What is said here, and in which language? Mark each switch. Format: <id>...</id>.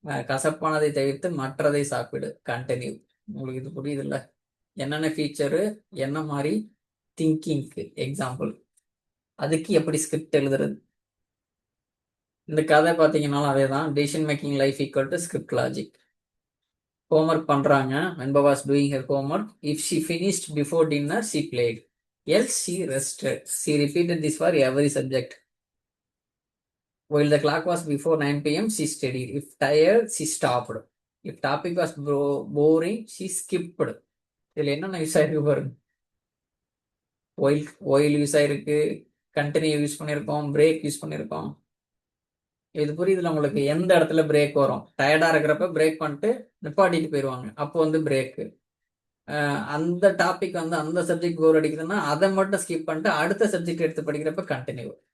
<ta>கசப்பானதை தவிர்த்து மற்றதை சாப்பிடு, கண்டினியூ. உங்களுக்கு இது புரியுது இல்ல? என்னென்ன ஃபீச்சரு, என்ன மாதிரி திங்கிங்க்கு எக்ஸாம்பிள், அதுக்கு எப்படி ஸ்கிரிப்ட் எழுதுறது. இந்த கதை பார்த்தீங்கன்னாலும் அதே தான். Decision making life equal to script logic. homework பண்றாங்க.</ta> <en>Venba was doing her homework. If she finished before dinner, she played. Else she rested. She repeated this for every subject. While the clock was before 9 p.m., she studied. If tired, she stopped. If topic was boring, she skipped.</en> <ta>இதுல என்னென்ன use ஆயிருக்கு பாருங்க. While use ஆயிருக்கு, continue use பண்ணியிருக்கோம், break use பண்ணியிருக்கோம். இது புரியுதுல உங்களுக்கு? எந்த இடத்துல பிரேக் வரும்? டயர்டா இருக்கிறப்ப பிரேக் பண்ணிட்டு நிப்பாட்டிட்டு போயிடுவாங்க, அப்போ வந்து பிரேக்கு. அந்த டாபிக் வந்து அந்த சப்ஜெக்ட் போர் அடிக்குதுன்னா அதை மட்டும் ஸ்கிப் பண்ணிட்டு அடுத்த சப்ஜெக்ட் எடுத்து படிக்கிறப்ப கண்டினியூ.</ta>